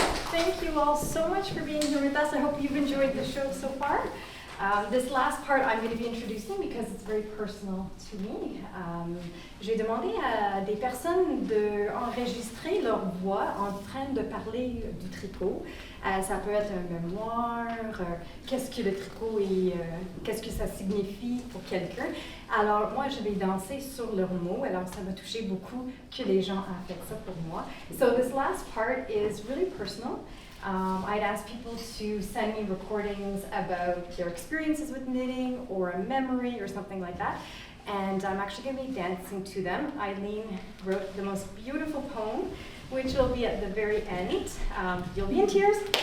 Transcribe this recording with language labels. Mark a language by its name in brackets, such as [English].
[English] Thank you all so much for being here with us. I hope you've enjoyed the show so far. This last part I'm going to be introducing because it's very personal to me. [French] J'ai demandé à des personnes d'enregistrer leur voix en train de parler du tricot. Ça peut être un mémoire, qu'est-ce que le tricot et qu'est-ce que ça signifie pour quelqu'un. Alors moi je vais danser sur leurs mots, alors ça m'a touché beaucoup que les gens aient fait ça pour moi. [English] So this last part is really personal. I'd ask people to send me recordings about their experiences with knitting or a memory or something like that. And I'm actually going to be dancing to them. Eileen wrote the most beautiful poem, which will be at the very end. You'll be in tears.